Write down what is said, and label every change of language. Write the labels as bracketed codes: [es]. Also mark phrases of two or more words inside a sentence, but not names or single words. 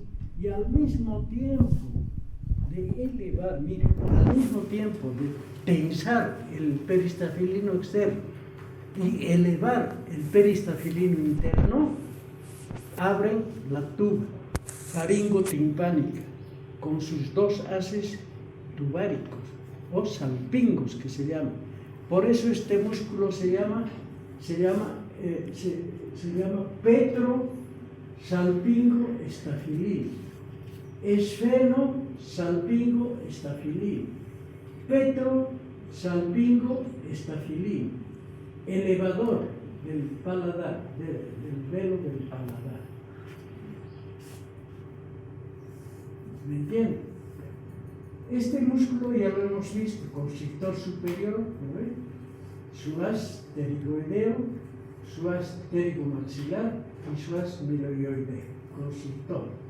[es] Y al mismo tiempo de elevar, miren, al mismo tiempo de tensar el peristafilino externo y elevar el peristafilino interno, abren la tuba faringotimpánica con sus dos haces tubáricos o salpingos, que se llaman. Por eso este músculo se llama petrosalpingo estafilino, esfenosalpingo estafilino, petrosalpingo estafilino, elevador del paladar, del velo del paladar. ¿Me entienden? Este músculo ya lo hemos visto: constrictor superior, ¿no ven?, su haz pterigoideo, su haz pterigomaxilar y su haz miloioideo, constrictor.